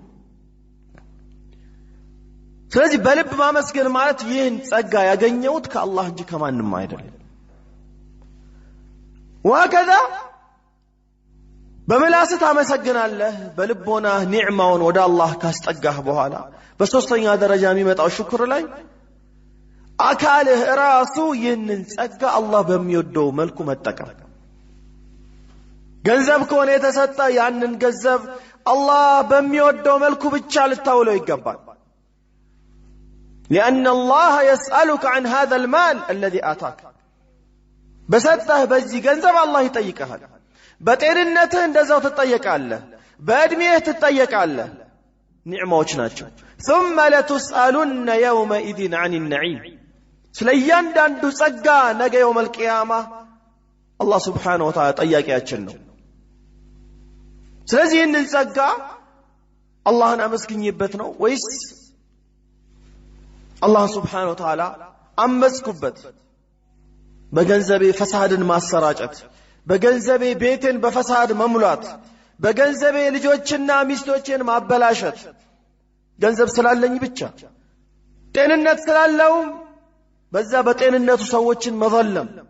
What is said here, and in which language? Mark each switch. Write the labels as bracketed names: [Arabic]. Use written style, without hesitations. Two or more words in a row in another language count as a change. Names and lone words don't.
[Amharic] ስለዚህ በልብ ማመስገን ማለት ይህን ጸጋ ያገኘውት ከአላህ እንጂ ከማንም አይደለም ወከذا በመላስህ ታመሰግናለህ በልቦና ኒዕማውን ወደ አላህ ካስጠጋህ በኋላ በሶስተኛ ደረጃ የሚመጣው ሽክር ላይ አካልህ ራሱ ይህንን ጸጋ አላህ በሚወደው መልኩ መጠቀም ገንዘብ ከሆነ የተሰጠ ያንን ገንዘብ አላህ በሚወደው መልኩ ብቻ ልታውለው ይገባል [Arabic] لأن الله يسألك عن هذا المال الذي آتاك بسطه بزي [Amharic] ገንዘብ አላህ ይጠይቀሃል በጤንነትህ እንደዛው ትጠየቃለህ በእድሜህ ትጠየቃለህ ኒዕማዎች ናቸው [Arabic] ثم لتسألن يومئذ عن النعيم [Amharic] ስለያንዳንዱ ጸጋ ነገ [Arabic] يوم القيامة [Amharic] አላህ [Arabic] سبحانه وتعالى [Amharic] ጠያቂያችን ነው ስለዚህ ይህንን ጸጋ አላህን አመስግኝበት ነው ወይስ አላህ [Arabic] سبحانه وتعالى [Amharic] አመስኩበት በገንዘቤ ፈሳድን ማሰራጨት በገንዘቤ ቤቴን በፈሳድ መሙላት በገንዘቤ ልጆችና ሚስቶችን ማበላሸት ገንዘብ ስላለኝ ብቻ ጤንነት ስላለው በዛ በጤንነቱ ሰዎችን መዘለም